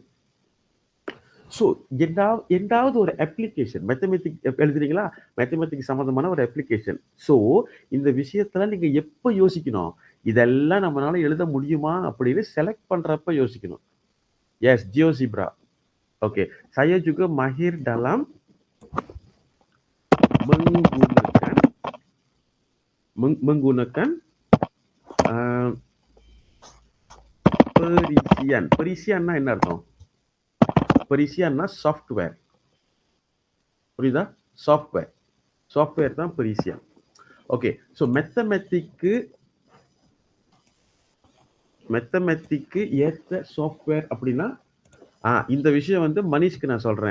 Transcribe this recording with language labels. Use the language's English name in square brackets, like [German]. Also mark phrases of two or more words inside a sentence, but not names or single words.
[Tamil] ஸோ எந்தாவது ஒரு அப்ளிகேஷன் மேத்தமெட்டிக் எழுதுறீங்களா, மேத்தமெட்டிக் சம்மந்தமான ஒரு அப்ளிகேஷன். ஸோ இந்த விஷயத்துல நீங்க எப்போ யோசிக்கணும், இதெல்லாம் நம்மளால எழுத முடியுமா அப்படின்னு செலக்ட் பண்றப்ப யோசிக்கணும். [English] Yes, GeoGebra. ஓகே, [Malay] saya juga mahir dalam menggunakan perisian. [Tamil] Perisianனா என்ன அர்த்தம்? பெரிசியான்னா சாஃப்ட்வேர். புரியுதா? சாஃப்ட்வேர் தான் பெரிசியான். ஓகே, ஸோ மெத்தமெட்டிக்கு ஏற்ற சாஃப்ட்வேர் அப்படின்னா இந்த விஷயம் வந்து மனிஷ்க்கு நான் சொல்றேன்.